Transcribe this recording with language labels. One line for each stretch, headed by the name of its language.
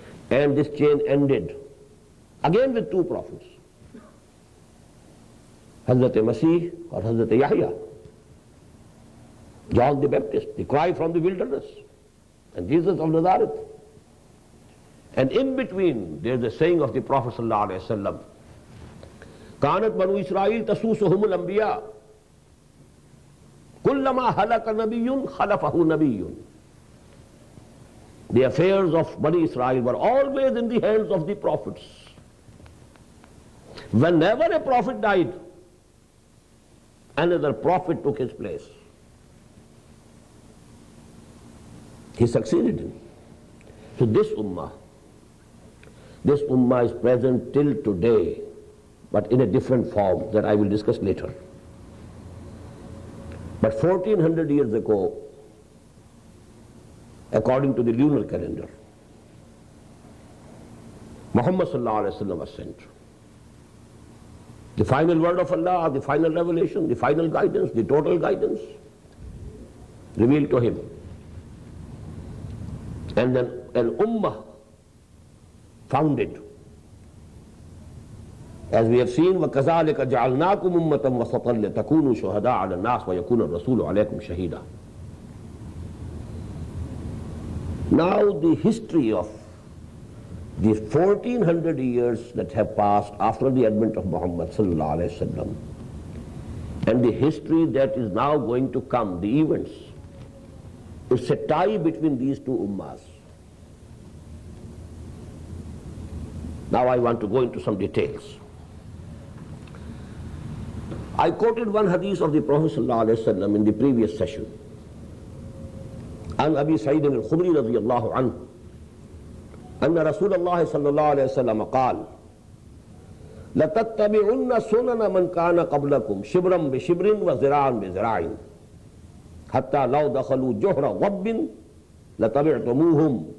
English: And this chain ended again with two prophets. Hazrat Masih or Hazrat Yahya. John the Baptist, the cry from the wilderness, and Jesus of Nazareth. And in between, there's a saying of the Prophet ﷺ,
Arabic: كانت بنو إسرائيل تسوسهم الأنبياء كلما هلك نبي خلفه نبي.
English: The affairs of Bani Israel were always in the hands of the prophets. Whenever a prophet died, another prophet took his place. He succeeded him. So this ummah is present till today, but in a different form that I will discuss later. But 1400 years ago, according to the lunar calendar, Muhammad sallallahu alaihi wasallam was sent. The final word of Allah, the final revelation, the final guidance, the total guidance revealed to him. And then an ummah founded. As we have seen,
Arabic: وَكَذَلِكَ جَعَلْنَاكُمْ أُمَّةً وَسَطًا لِتَكُونُوا شُهَدَاءَ عَلَى النَّاسِ وَيَكُونَ الرَّسُولُ عَلَيْكُمْ شَهِيدًا.
English: Now the history of the 1400 years that have passed after the advent of Muhammad sallallahu alaihi wasallam, and the history that is now going to come, the events, it's a tie between these two ummahs. Now I want to go into some details. I quoted one hadith of the Prophet ﷺ in the previous session.
Arabic: An Abi Sa'id al-Khudri radiyallahu anhu, أن رسول الله صلى الله عليه وسلم قال لتتبعن سنن من كان قبلكم شبرا بشبر وذراعا بذراع حتى لو دخلوا جحر ضب لتبعتموهم.